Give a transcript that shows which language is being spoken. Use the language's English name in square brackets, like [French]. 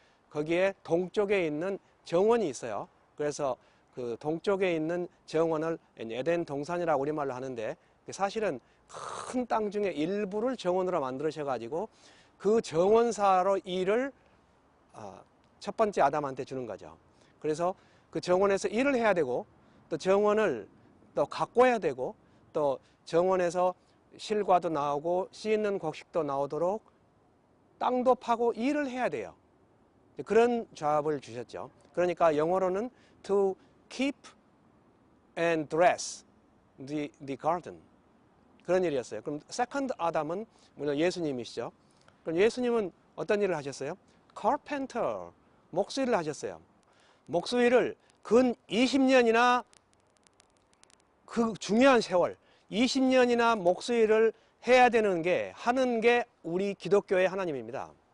[Korean] 거기에 동쪽에 있는 정원이 있어요. 그래서 그 동쪽에 있는 정원을 에덴 동산이라고 우리말로 하는데, 사실은 큰 땅 중에 일부를 정원으로 만드셔가지고 그 정원사로 일을 첫 번째 아담한테 주는 거죠. 그래서 그 정원에서 일을 해야 되고, 또 정원을 또 가꿔야 되고, 또 정원에서 실과도 나오고 씨 있는 곡식도 나오도록 땅도 파고 일을 해야 돼요. 그런 잡을 주셨죠. 그러니까 영어로는 [English] to keep and dress the garden. [Korean] 그런 일이었어요. 그럼 세컨드 아담은 물론 예수님이시죠. 그럼 예수님은 어떤 일을 하셨어요? carpenter, 목수일을 하셨어요. 목수일을 근 20년이나 그 중요한 세월, 20년이나 목수일을 해야 되는 게, 하는 게 우리 기독교의 하나님입니다.